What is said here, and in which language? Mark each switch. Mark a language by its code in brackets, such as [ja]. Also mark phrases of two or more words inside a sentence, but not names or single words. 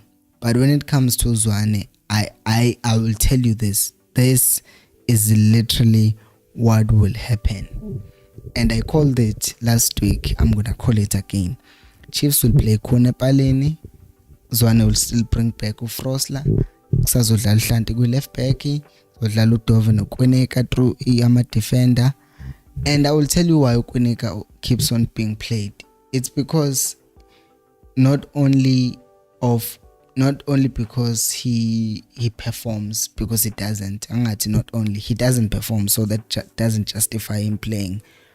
[en] But when it comes to Zwane, I will tell you this is literally what will happen, and I called it last week. I'm gonna call it again. Chiefs will play Kone Paleni, Zwane will still bring back uFrosla, [zu] kusazodlala Hlanti kwi [en] left back, [zu] zodlala uDove noKweneka through ama defender. [en] And I will tell you why Kweneka keeps on being played. It's because not only because he performs, because he doesn't. Not only he doesn't perform, so that doesn't justify him playing.